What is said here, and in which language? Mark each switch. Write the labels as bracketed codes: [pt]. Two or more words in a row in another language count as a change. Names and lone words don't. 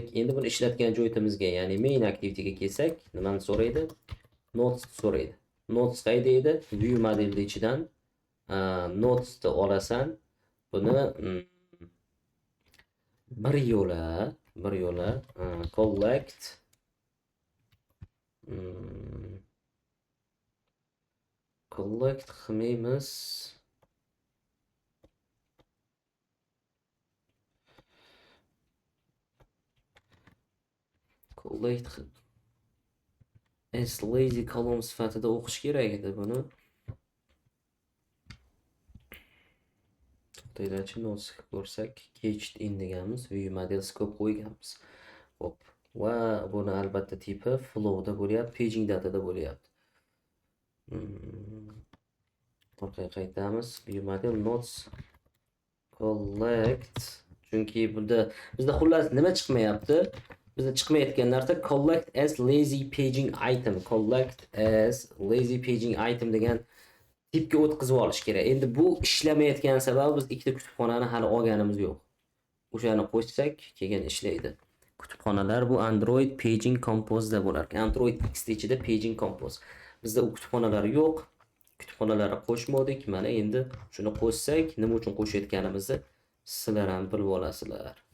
[uz] Endi buni ishlatgan joyimizga, ya'ni [en] main activity'ga [uz] kelsak, nimani so'raydi? Notes so'raydi. Notes qayda edi? [en] View modelning [uz] ichidan notesni olasan. Buni bir yo'la collect qilmaymiz. [en] Collect as lazy column [uz] sifatida o'qish kerak edi buni. To'xtaylarchi, notes ko'rsak, [en] cached in [uz] deganmiz, [en] view model scope [uz] qo'yganmiz. Hop. Va buni albatta tipi flow da bo'lyapti, [en] paging data [uz] da bo'lyapti. Orqaga qaytamiz. [en] View model notes collect, [uz] chunki bunda bizda xullas nima chiqmayapti? Bizda chiqmayotgan narsa [en] collect as lazy paging item. Collect as lazy paging item [uz] degan tipga o'tkazib olish kerak. Endi bu ishlamayotgan sababi biz ikkita kutubxonani hali olganimiz yo'q. O'shani qo'shsak, keyin ishlaydi. Kutubxonalar bu Android Paging Compose da bo'lar. Android X ichida Paging Compose. Bizda u kutubxonalar yo'q. Kutubxonalarni qo'shmadik. Mana endi shuni qo'shsak, nima uchun qo'shayotganimizni sizlar ham bilib olasizlar.